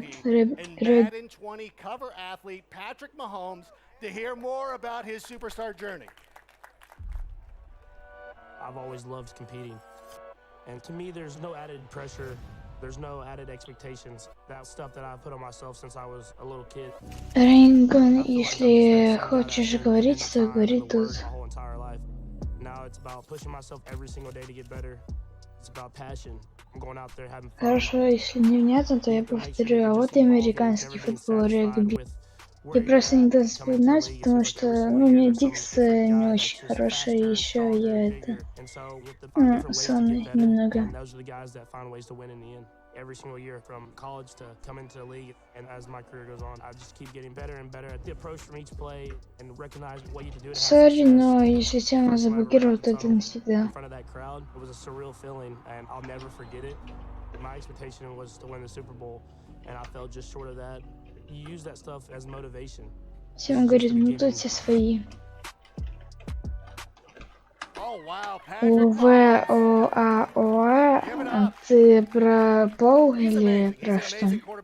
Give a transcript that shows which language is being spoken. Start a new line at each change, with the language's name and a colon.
English: MVP and Madden 20 cover athlete Patrick Mahomes to hear more about his superstar journey. I've always loved competing. And to me, there's no added pressure. There's no added expectations. That's stuff that I've put on myself since I was a little kid.
Russian: Рингон, если хочешь говорить, то говори тут.
English: My whole entire life. Now it's about pushing myself every single day to get better. It's about passion. I'm going out there having fun.
Russian: Хорошо, если невнятно, то я повторю. А вот и американский футбол, регби. Я просто не дал вспоминать, потому что, ну, у меня дикция не очень хорошая, и еще я сонный немного.
English: Every single year from college to come into the league, and as my career goes on, I just keep getting better and better at the approach from each play and recognize what you can do.
Russian: Сори, но если тема заблокировала, то это навсегда.
English: In front of that crowd, it was a surreal feeling, and I'll never forget it. My expectation was to win the Super Bowl, and I fell just short of that. You use that stuff as motivation.
Russian: Всем говорит, ну тут все свои. ОВОАОА, ты про пол или про что?